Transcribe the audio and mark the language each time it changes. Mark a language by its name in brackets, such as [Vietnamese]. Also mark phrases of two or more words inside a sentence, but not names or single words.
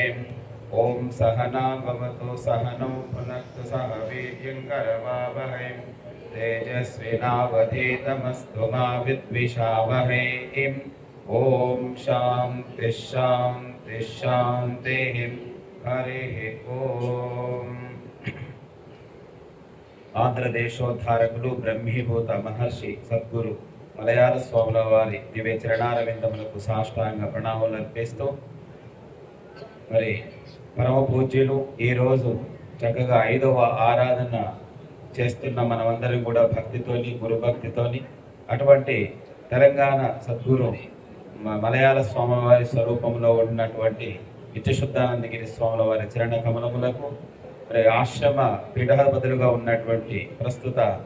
[Sanskrit] ओम सहना भवतु सहनौ भुनक्तु सह वीर्यं करवावहै तेजस्विनावधीतमस्तु मा विद्विषावहै। ओम शांति शांति शांतिः। हरिः ओम। [Telugu] ఆంధ్రదేశోద్ధారకులు బ్రహ్మీభూత మహర్షి సద్గురు మలయాళ స్వాముల వారి దివ్య చరణారవిందములకు సాష్టాంగ ప్రణామాలు అర్పిస్తూ మరి పరమ పూజ్యులు ఈరోజు చక్కగా 5వ ఆరాధన చేస్తున్న మనమందరం కూడా భక్తితోని గురుభక్తితోని అటువంటి తెలంగాణ సద్గురు మలయాళ స్వామివారి స్వరూపంలో ఉన్నటువంటి నిత్యశుద్ధానందగిరి స్వాముల వారి చరణ కమలములకు మరి ఆశ్రమ పీఠాధిపతులుగా ఉన్నటువంటి ప్రస్తుత